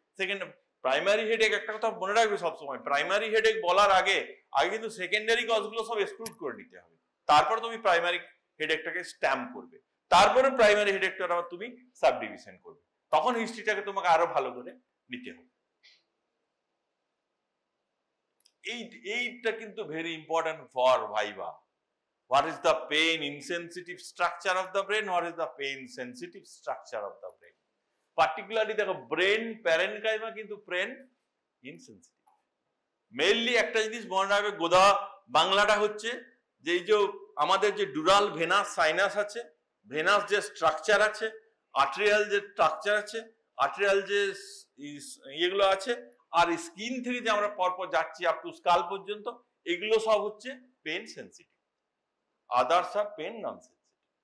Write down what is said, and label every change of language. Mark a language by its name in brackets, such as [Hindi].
[Bangla] Second, primary headache, একটা কথা মনে রাখবে সবসময়, প্রাইমারি হেডেক বলার আগে কিন্তু সেকেন্ডারি কজগুলো সব এক্সক্লুড করে নিতে হবে, তারপর তুমি প্রাইমারি হেডেকটাকে স্ট্যাম্প করবে, তারপরে প্রাইমারি হেডেকটা আবার তুমি সাব ডিভিশন করবে, তখন হিস্ট্রিটাকে তোমাকে আরো ভালো করে নিতে হবে। এইটা কিন্তু [English] Very important for viva. What is the pain insensitive structure of the brain? What is the pain sensitive structure of the brain? [Bangla] Particularly দেখো ব্রেন প্যারেনকাইমা কিন্তু ব্রেন ইনসেনসিটিভ। মেইনলি একটা জিনিস মনে রাখবে, গোদা বাংলাটা হচ্ছে যে এই যে আমাদের যে ডুরাল ভেনাস সাইনাস আছে, ভেনাস যে স্ট্রাকচার আছে, আর্টেরিয়াল যে স্ট্রাকচার আছে, আর্টেরিয়াল যে ইয়েগুলো আছে, আর স্কিন থেকে যে আমরা পরপর যাচ্ছি আপ টু স্কাল পর্যন্ত, এগুলো সব হচ্ছে পেন সেন্সিটিভ, [English] Others আর pain non sensitive.